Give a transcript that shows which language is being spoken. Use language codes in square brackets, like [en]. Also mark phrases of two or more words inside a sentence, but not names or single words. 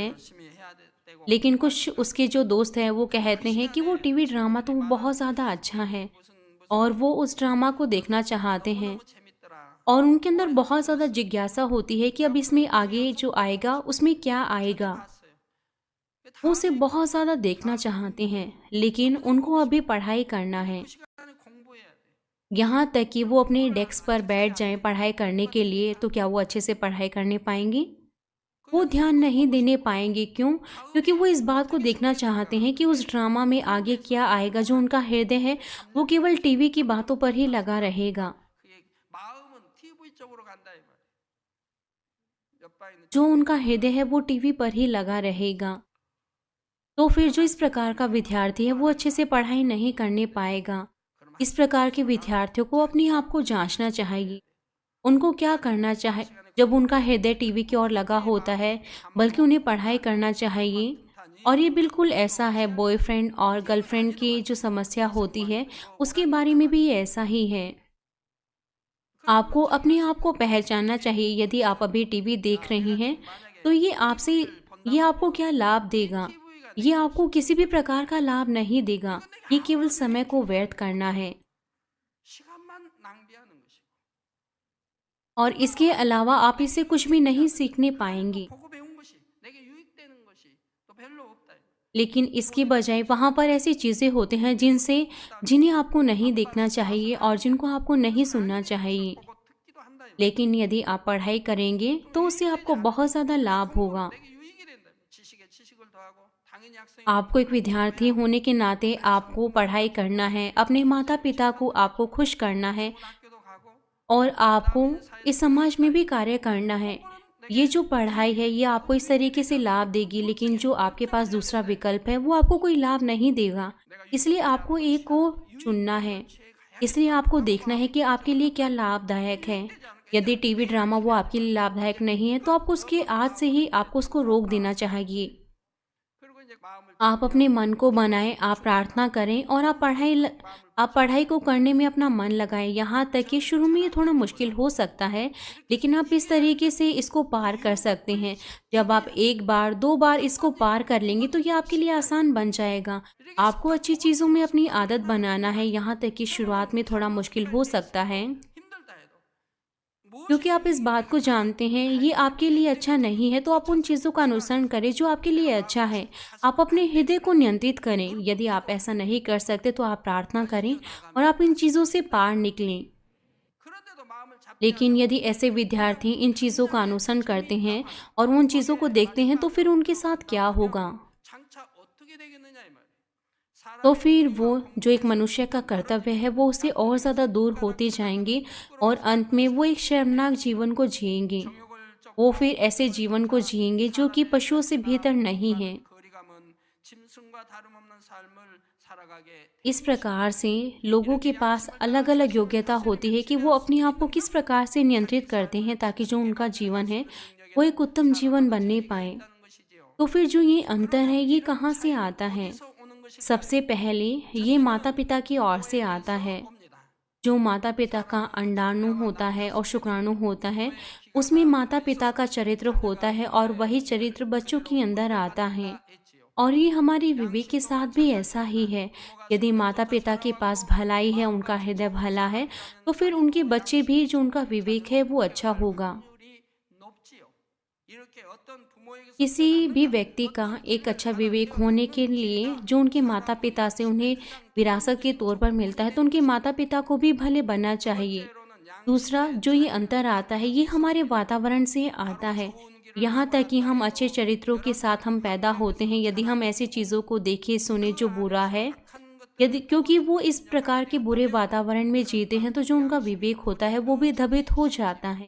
[ko] 열심히 해야 되고 [hi] लेकिन कुछ उसके जो दोस्त हैं वो कहते हैं कि वो टीवी ड्रामा तो वो बहुत ज़्यादा अच्छा है [ko] 무슨 [hi] और वो उस ड्रामा को देखना चाहते हैं [ko] 너무 재밌더라. [hi] और उनके अंदर बहुत ज़्यादा जिज्ञासा होती है कि अब इसमें आगे जो आएगा उसमें क्या आएगा। [ko] 봤어요. [hi] वो उसे बहुत ज़्यादा देखना चाहते हैं, लेकिन उनको अभी पढ़ाई करना है। [ko] 그 시간에 공부해야 돼. [hi] यहाँ तक कि वो अपने डेस्क पर बैठ जाएं पढ़ाई करने के लिए, तो क्या वो अच्छे से पढ़ाई करने पाएंगे? वो ध्यान नहीं देने पाएंगे। क्यों? क्योंकि वो इस बात को देखना चाहते हैं कि उस ड्रामा में आगे क्या आएगा। जो उनका हृदय है वो केवल टीवी की बातों पर ही लगा रहेगा। [ko] 그의 마음은 TV 쪽으로 간다 이 말이에요. 옆방에 있는 [hi] जो उनका हृदय है वो टीवी पर ही लगा रहेगा। तो फिर जो इस प्रकार का विद्यार्थी है वो अच्छे से पढ़ाई नहीं करने पाएगा। इस प्रकार के विद्यार्थियों को अपने आप को जांचना चाहिए। उनको क्या करना चाहिए जब उनका हृदय टीवी की ओर लगा होता है, बल्कि उन्हें पढ़ाई करना चाहिए। और ये बिल्कुल ऐसा है, बॉयफ्रेंड और गर्लफ्रेंड की जो समस्या होती है उसके बारे में भी ये ऐसा ही है। आपको अपने आप को पहचानना चाहिए। यदि आप अभी टीवी देख रही हैं तो ये आपको क्या लाभ देगा? ये आपको किसी भी प्रकार का लाभ नहीं देगा। ये केवल समय को व्यर्थ करना है। [ko] 시간만 낭비하는 것이고 [hi] और इसके अलावा आप इससे कुछ भी नहीं सीखने पाएंगे। [ko] 보고 배운 것이 내게 유익되는 것이 또 별로 없다. [hi] लेकिन इसकी बजाय वहाँ पर ऐसी चीज़ें होती हैं जिन्हें आपको नहीं देखना चाहिए और जिनको आपको नहीं सुनना चाहिए। [ko] 보고 듣기도 한다. 이 말이에요. [hi] लेकिन यदि आप पढ़ाई करेंगे तो उससे आपको बहुत ज़्यादा लाभ होगा। [ko] 내게 유익이 된다. 지식에 지식을 더하고 당연히 학생이 [hi] आपको एक विद्यार्थी होने के नाते आपको पढ़ाई करना है, अपने माता पिता को आपको खुश करना है [ko] 학교도 가고 [hi] और आपको इस समाज में भी कार्य करना है। ये जो पढ़ाई है ये आपको इस तरीके से लाभ देगी, लेकिन जो आपके पास दूसरा विकल्प है वो आपको कोई लाभ नहीं देगा। इसलिए आपको एक को चुनना है। इसलिए आपको देखना है कि आपके लिए क्या लाभदायक है। यदि टीवी ड्रामा वो आपके लिए लाभदायक नहीं है तो आपको उसके आज से ही आपको उसको रोक देना चाहिए। [ko] 그리고 이제 마음을 [hi] आप अपने मन को बनाएं, आप प्रार्थना करें और आप पढ़ाई को करने में अपना मन लगाएं। यहाँ तक कि शुरू में ये थोड़ा मुश्किल हो सकता है, लेकिन आप इस तरीके से इसको पार कर सकते हैं। जब आप एक बार 2 बार इसको पार कर लेंगे तो ये आपके लिए आसान बन जाएगा। आपको अच्छी चीज़ों में अपनी आदत बनाना है। यहाँ तक कि शुरुआत में थोड़ा मुश्किल हो सकता है, [ko] 힘들다 해도 [hi] क्योंकि आप इस बात को जानते हैं ये आपके लिए अच्छा नहीं है, तो आप उन चीज़ों का अनुसरण करें जो आपके लिए अच्छा है। आप अपने हृदय को नियंत्रित करें। यदि आप ऐसा नहीं कर सकते तो आप प्रार्थना करें और आप इन चीज़ों से पार निकलें। [ko] 그런데도 마음을 잡지 [hi] लेकिन यदि ऐसे विद्यार्थी इन चीज़ों का अनुसरण करते हैं और उन चीज़ों को देखते हैं तो फिर उनके साथ क्या होगा? [ko] 장차 어떻게 되겠느냐 이 말이에요. [hi] तो फिर वो जो एक मनुष्य का कर्तव्य है वो उससे और ज़्यादा दूर होते जाएंगे और अंत में वो एक शर्मनाक जीवन को जिएंगे। [ko] 정욕을 [hi] वो फिर ऐसे जीवन को जिएंगे जो कि पशुओं से बेहतर नहीं है। [ko] 거리감은 짐승과 다름없는 삶을 살아가게 [hi] इस प्रकार से लोगों के पास अलग अलग योग्यता होती है कि वो अपने आप को किस प्रकार से नियंत्रित करते हैं ताकि जो उनका जीवन है वो एक उत्तम जीवन बनने पाए। [ko] 있다는 것이지요. [hi] तो फिर जो ये अंतर है ये कहाँ से आता है? [ko] 그래서 오는 것이 [hi] सबसे पहले ये माता पिता की ओर से आता है। [ko] 봅니다. [hi] जो माता पिता का अंडाणु होता है और शुक्राणु होता है, उसमें माता पिता का चरित्र होता है और वही चरित्र बच्चों के अंदर आता है। [ko] 있지요. [hi] और ये हमारे विवेक के साथ भी ऐसा ही है। यदि माता पिता के पास भलाई है, उनका हृदय भला है, तो फिर उनके बच्चे भी जो उनका विवेक है वो अच्छा होगा। [ko] 확률이 높지요. 이렇게 어떤 부모에게서 [hi] किसी भी व्यक्ति का एक अच्छा विवेक होने के लिए जो उनके माता पिता से उन्हें विरासत के तौर पर मिलता है, तो उनके माता पिता को भी भले बनना चाहिए। [ko] 첫째로는 [hi] दूसरा, [ko] 양심의 [hi] जो ये [ko] 자녀입니다. [hi] अंतर आता है ये हमारे वातावरण से आता है। यहाँ तक कि हम अच्छे चरित्रों के साथ हम पैदा होते हैं, यदि हम ऐसी चीज़ों को देखें सुने जो बुरा है, यदि क्योंकि वो इस प्रकार के बुरे वातावरण में जीते हैं, तो जो उनका विवेक होता है वो भी दबित हो जाता है।